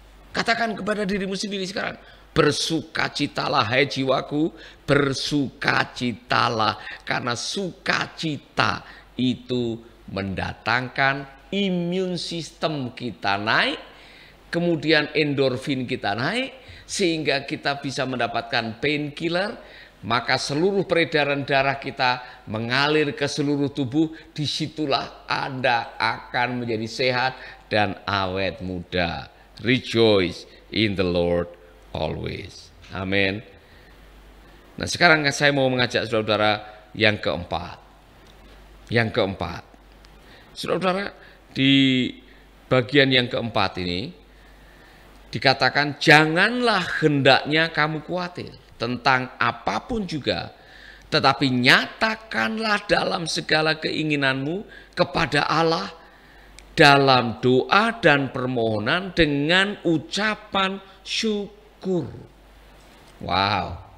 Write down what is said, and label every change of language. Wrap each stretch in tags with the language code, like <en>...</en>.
<id>Katakan kepada dirimu sendiri sekarang, bersukacitalah hai jiwaku, bersukacitalah, karena sukacita itu mendatangkan imun sistem kita naik, kemudian endorfin kita naik, sehingga kita bisa mendapatkan painkiller. Maka seluruh peredaran darah kita mengalir ke seluruh tubuh. Disitulah Anda akan menjadi sehat dan awet muda.</id> <en>Rejoice in the Lord always.</en> <id>Amin. Nah, sekarang saya mau mengajak saudara-saudara yang keempat. Yang keempat. Saudara-saudara, di bagian yang keempat ini dikatakan, janganlah hendaknya kamu khawatir tentang apapun juga, tetapi nyatakanlah dalam segala keinginanmu kepada Allah dalam doa dan permohonan dengan ucapan syukur. Wow.</id>